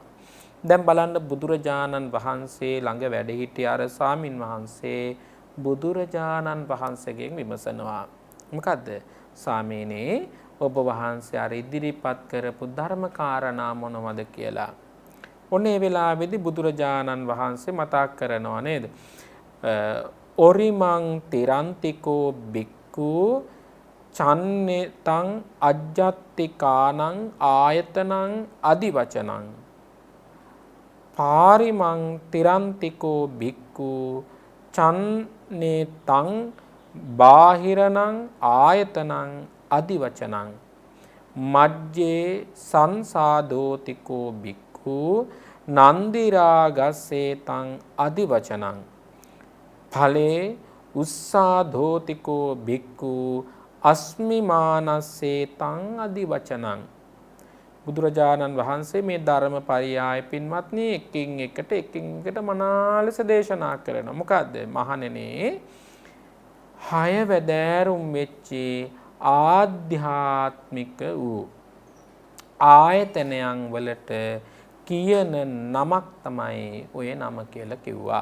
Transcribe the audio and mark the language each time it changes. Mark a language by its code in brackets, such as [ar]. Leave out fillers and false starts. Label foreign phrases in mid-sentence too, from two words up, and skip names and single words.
[si] දැන් බලන්න බුදුරජාණන් වහන්සේ ළඟ වැඩ සිටි අර ස්වාමින් වහන්සේ බුදුරජාණන් වහන්සේගෙන් විමසනවා. මොකද්ද? ස්වාමීනි ඔබ වහන්සේ අර ඉදිරිපත් කරපු ධර්ම කාරණා මොනවද කියලා. ඔන්නේ වෙලාවේදී බුදුරජාණන් වහන්සේ මතක් කරනවා නේද? [pi] ඔරිමං තිරන්තිකෝ බික්ඛු චන්නේතං අජ්ජත්තිකානං ආයතනං අදිවචනං පාරිමං තිරන්තිකෝ බික්ඛු චන්නේතං බාහිරණං ආයතනං අදිවචනං මජ්ජේ සංසාදෝතිකෝ බික්ඛු නන්දිරාගස්සේතං අදිවචනං ඵලේ උස්සාධෝතිකෝ බික්ඛු අස්මිමානස්සේතං අදිවචනං. [si] බුදුරජාණන් වහන්සේ මේ ධර්මපරියාය පින්වත්නි එකින් එකට මනාලෙස දේශනා කරනවා. මොකද්ද? මහණෙනි හය වැදෑරුම් වෙච්චි ආධ්‍යාත්මික වූ ආයතනයන් වලට කියන නමක් තමයි ඔය නම කියලා කිව්වා.